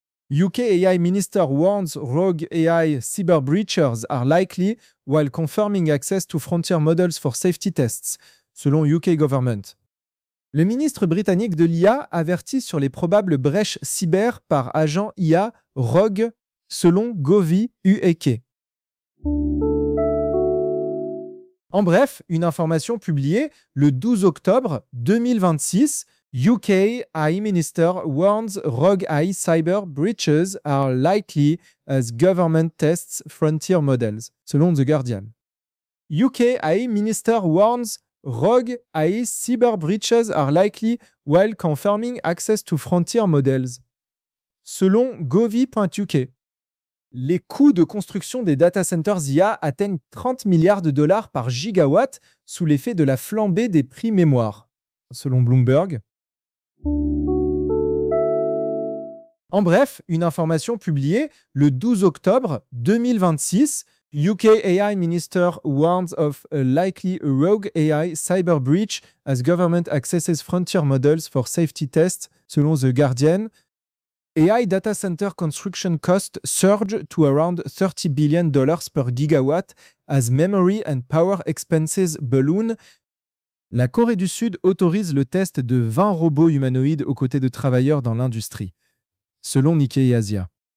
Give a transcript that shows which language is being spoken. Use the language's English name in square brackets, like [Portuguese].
[English] UK AI Minister warns rogue AI cyber breaches are likely while confirming access to frontier models for safety tests, selon UK government. [French] Le ministre britannique de l'IA avertit sur les probables brèches cyber par agent IA rogue, selon Govi UEK. En bref, une information publiée le 12 octobre 2026, [English] UK AI Minister warns rogue AI cyber breaches are likely as government tests frontier models, selon The Guardian. UK AI Minister warns rogue AI cyber breaches are likely while confirming access to frontier models, selon Govi.uk. [French] Les coûts de construction des data centers IA atteignent 30 milliards de dollars par gigawatt sous l'effet de la flambée des prix mémoire, selon Bloomberg. En bref, une information publiée le 12 octobre 2026, [English] UK AI Minister warns of a likely rogue AI cyber breach as government accesses frontier models for safety tests, selon The Guardian. AI data center construction costs surge to around $30 billion per gigawatt as memory and power expenses balloon. [French] La Corée du Sud autorise le test de 20 robots humanoïdes aux côtés de travailleurs dans l'industrie, selon Nikkei Asia.